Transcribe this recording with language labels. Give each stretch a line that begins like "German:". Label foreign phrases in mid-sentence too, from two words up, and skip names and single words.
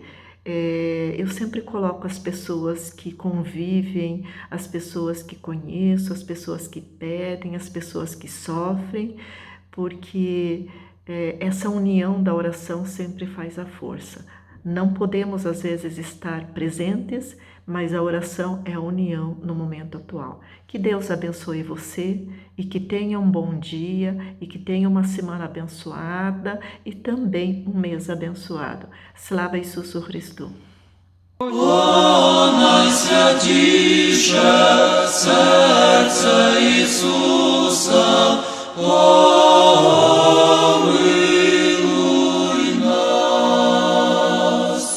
Portuguese: Eu sempre coloco as pessoas que convivem, as pessoas que conheço, as pessoas que pedem, as pessoas que sofrem, porque essa união da oração sempre faz a força. Não podemos às vezes estar presentes, mas a oração é a união no momento atual. Que Deus abençoe você e que tenha um bom dia e que tenha uma semana abençoada e também um mês abençoado.
Ukrainian: Slava Ісусу Христу! О, найсвятіше серце Ісуса, помилуй нас.